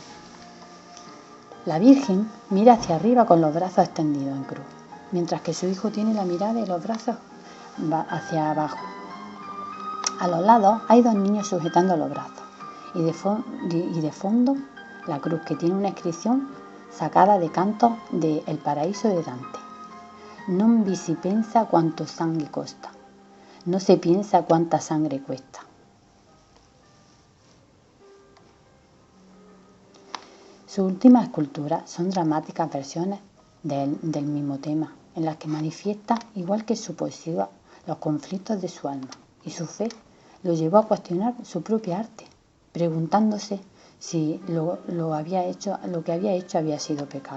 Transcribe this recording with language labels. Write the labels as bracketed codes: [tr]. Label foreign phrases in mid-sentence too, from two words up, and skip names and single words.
[es] La Virgen mira hacia arriba con los brazos extendidos en cruz, mientras que su hijo tiene la mirada y los brazos hacia abajo. A los lados hay dos niños sujetando los brazos y de fondo la cruz, que tiene una inscripción sacada de cantos de El Paraíso de Dante. [it] Non vi si pensa quanto sangue costa, [es] no se piensa cuánta sangre cuesta. Sus últimas esculturas son dramáticas versiones del mismo tema, en las que manifiesta, igual que su poesía, los conflictos de su alma, y su fe lo llevó a cuestionar su propia arte, preguntándose si lo que había hecho había sido pecado.